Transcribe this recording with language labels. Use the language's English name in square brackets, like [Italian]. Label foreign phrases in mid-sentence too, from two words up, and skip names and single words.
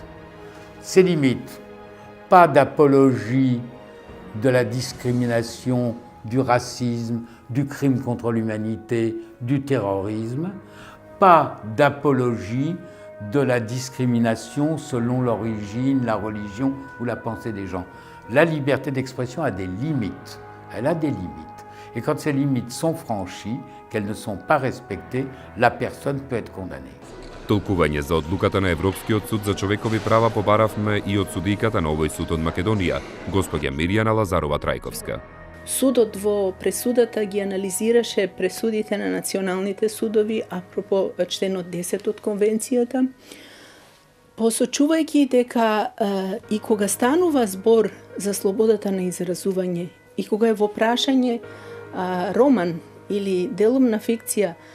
[French] Ces limites, pas d'apologie de la discrimination, du racisme, du crime contre l'humanité, du terrorisme, pas d'apologie de la discrimination selon l'origine, la religion ou la pensée des gens. La liberté d'expression a des limites. Elle a des limites. Et quand ces limites sont franchies, qu'elles ne sont pas respectées, la personne peut être condamnée. [Macedonian] Толкување за одлуката на Европскиот суд за човекови права побаравме и од судијката на овој суд од Македонија, господја Мирјана Лазарова-Трајковска. Судот во пресудата ги анализираше пресудите на националните судови апропо членот 10 од конвенцијата, посочувајќи дека и кога станува збор за слободата на изразување и кога е во прашање роман или делумна фикција,